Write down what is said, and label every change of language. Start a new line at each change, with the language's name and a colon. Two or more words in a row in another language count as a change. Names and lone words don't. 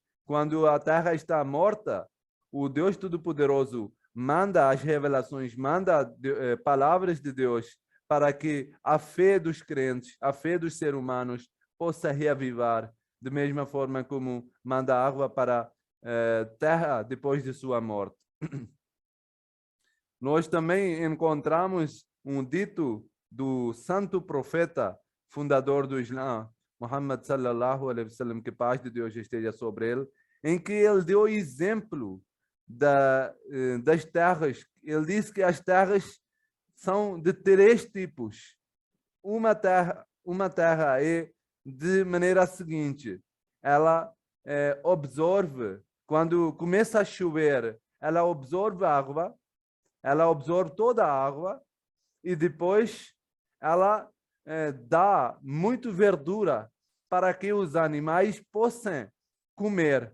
Portuguese: Quando a terra está morta, o Deus Todo-Poderoso manda as revelações, manda palavras de Deus para que a fé dos crentes, a fé dos seres humanos possa reavivar, da mesma forma como manda água para a terra depois de sua morte. Nós também encontramos um dito do santo profeta, fundador do Islã,
Arabic: محمد صلى الله عليه وسلم,
Portuguese: que paz de Deus esteja sobre ele, em que ele deu exemplo das terras. Ele disse que as terras são de 3 tipos. Uma terra é de maneira seguinte: ela absorve, quando começa a chover, ela absorve a água, ela absorve toda a água e depois ela dá muito verdura para que os animais possam comer.